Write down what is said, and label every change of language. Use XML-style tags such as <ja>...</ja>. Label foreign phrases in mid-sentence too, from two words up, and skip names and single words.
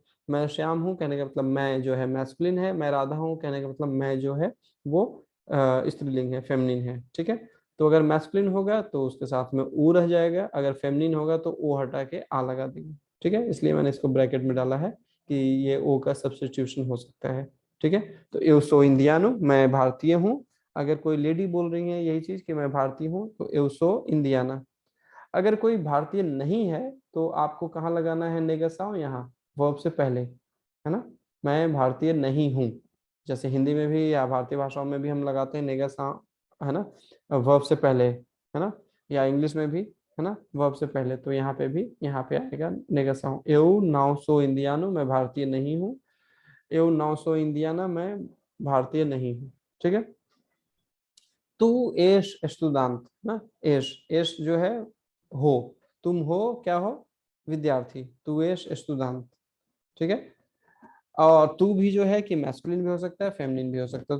<hi>मैं श्याम हूँ कहने का मतलब मैं जो है मैस्कुलिन है, मैं राधा हूँ कहने का मतलब मैं जो है वो स्त्रीलिंग है, फेमिनिन है। ठीक है, तो अगर मैस्कुलिन होगा तो उसके साथ में ऊ रह जाएगा, अगर फेमिनिन होगा तो ओ हटा के आ लगा देंगे। ठीक है, इसलिए मैंने इसको ब्रैकेट में डाला है कि ये ओ का सब्स्टिट्यूशन हो सकता है। ठीक है, तो</hi> <pt>eu sou indiano,</pt> <hi>मैं भारतीय हूँ। अगर कोई लेडी बोल रही है यही चीज कि मैं भारतीय हूँ, तो</hi> <pt>eu sou indiana।</pt> <hi>अगर कोई भारतीय नहीं है तो आपको कहाँ लगाना है नेगेसाव, यहाँ वर्ब से पहले, है ना। मैं भारतीय नहीं हूँ, जैसे हिंदी में भी या भारतीय भाषाओं में भी हम लगाते हैं नेगेसाव, है ना, वर्ब से पहले, है ना, या इंग्लिश में भी, है ना, वर्ब से पहले। तो यहाँ पे भी, यहाँ पे आएगा नेगेसाव।</hi> <pt>eu não sou indiano,</pt> <hi>मैं भारतीय नहीं हूँ।</hi> <pt>eu não sou indiana,</pt> <hi>मैं भारतीय नहीं हूँ। ठीक है,</hi> <pt>tu és estudante</pt> <hi>ना, एश एश जो है हो, तुम हो क्या हो, विद्यार्थी,</hi> <pt>tu és estudante.</pt> <hi>ठीक है, और तू भी जो है कि मैस्कुलिन भी हो सकता है, फेमिनिन भी हो सकता है।</hi>